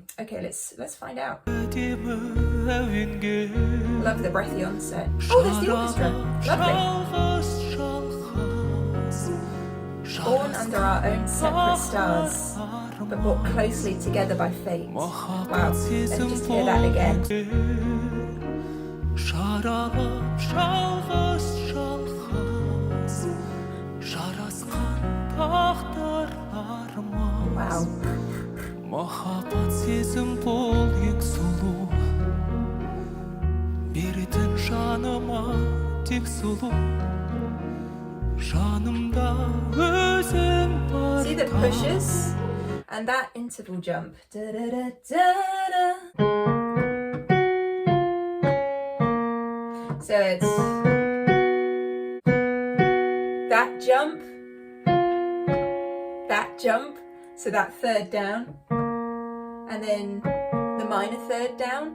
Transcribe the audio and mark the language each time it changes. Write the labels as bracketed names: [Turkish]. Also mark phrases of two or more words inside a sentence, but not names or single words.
[English] Okay, let's find out. Love the breathy onset. Oh, there's the orchestra. Lovely. Born under our own separate stars, but brought closely together by fate. Wow, let's just hear that again. Wow. [Kazakh] Махаббат сезім бол ең сұлу, беретін жаныма тек сұлу. [English] See the pushes and that interval jump. Da, da, da, da, da. So it's that jump, so that third down, and then the minor third down.